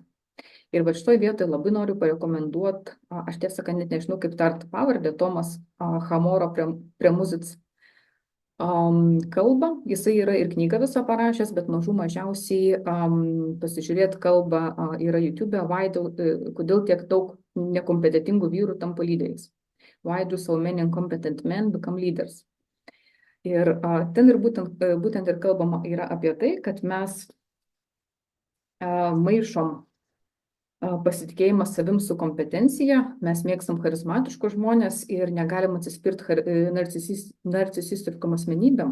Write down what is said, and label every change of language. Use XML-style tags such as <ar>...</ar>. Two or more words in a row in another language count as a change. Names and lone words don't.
<lt>Ir šitoje vietoje labai noriu parekomenduoti, aš tiesą sakant, net nežinau kaip tart pavardę, Tomas Hamoro Premuzic kalbą. Jisai yra ir knygą visą parašęs, bet mažiausiai pasižiūrėti kalbą yra YouTube, kodėl tiek daug nekompetentingų vyrų tampa lyderiais.</lt> <en>Why do so many incompetent men become leaders?</en> <lt>Ir ten ir būtent ir kalbama yra apie tai, kad mes maišom pasitikėjimą savim su kompetencija, mes mėgstam charizmatiškus žmonės ir negalim atsispirti narcisistiškom asmenybėm.</lt>